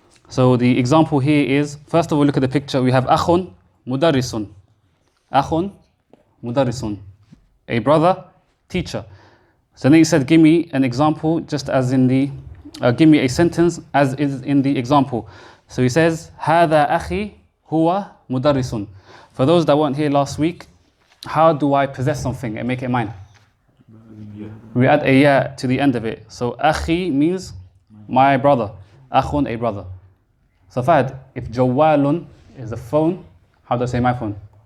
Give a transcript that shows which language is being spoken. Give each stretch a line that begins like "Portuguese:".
English: So the example here is, first of all, look at the picture. We have
Arabic: أخ مدرس. أخ مدرس.
English: A brother, teacher. So then he said, give me an example just as in the, give me a sentence as is in the example. So he says,
Arabic: هذا أخي هو مدرس.
English: For those that weren't here last week, how do I possess something and make it mine? We add a ya to the end of it. So أخي means my brother. أخ, a brother. So Fahd, if جوال is a phone, how do I say my phone?